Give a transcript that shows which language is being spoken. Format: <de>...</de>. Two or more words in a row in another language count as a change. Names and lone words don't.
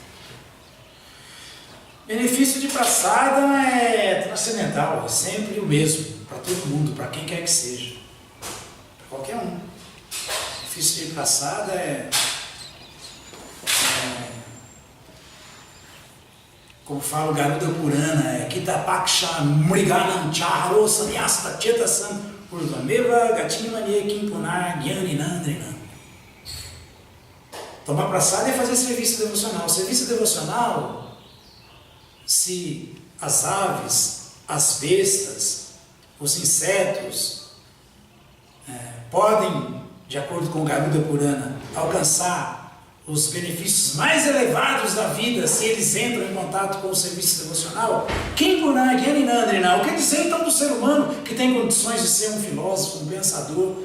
<pt>Benefício de praçada é transcendental, é sempre o mesmo, para todo mundo, para quem quer que seja. Para qualquer um. Sacrifício de praçada como fala o Garuda Purana, é</pt> <sa>कीटपक्षमृगाणां हरौ संन्यस्तचेतसाम् ऊर्ध्वमेव गतिं मन्ये किं पुनर्ज्ञानिनां नृणाम्.</sa> <pt>Tomar praçada é fazer serviço devocional. Serviço devocional, se as aves, as bestas, os insetos podem, de acordo com o Garuda Purana, alcançar os benefícios mais elevados da vida se eles entram em contato com o serviço devocional, o que dizer então do ser humano que tem condições de ser um filósofo, um pensador?</pt>